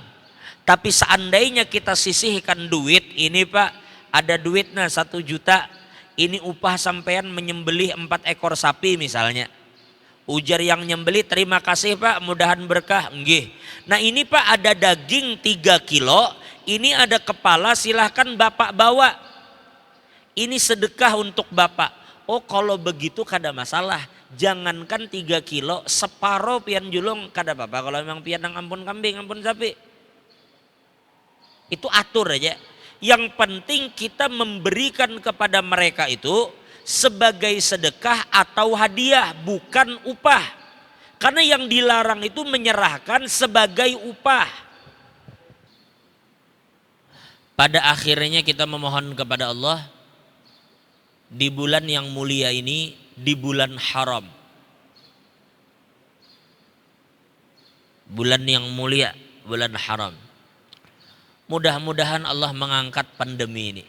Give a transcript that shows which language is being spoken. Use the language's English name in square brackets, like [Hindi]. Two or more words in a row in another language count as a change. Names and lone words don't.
[Indonesian] Tapi seandainya kita sisihkan duit, ini Pak ada duitnya 1 juta, ini upah sampean menyembelih 4 ekor sapi misalnya. Ujar yang nyembeli, terima kasih Pak, mudahan berkah. Nggih. Nah ini Pak ada daging 3 kilo, ini ada kepala, silahkan Bapak bawa. Ini sedekah untuk Bapak. [Banjar] Oh kalau begitu kada masalah. Jangankan 3 kilo, separuh pian julung kada apa-apa. Kalau memang pian nang ampun kambing, ampun sapi. [Indonesian] Itu atur aja. Yang penting kita memberikan kepada mereka itu sebagai sedekah atau hadiah, bukan upah. Karena yang dilarang itu menyerahkan sebagai upah. Pada akhirnya kita memohon kepada Allah, di bulan yang mulia ini, di bulan haram, bulan yang mulia, bulan haram, mudah-mudahan Allah mengangkat pandemi ini.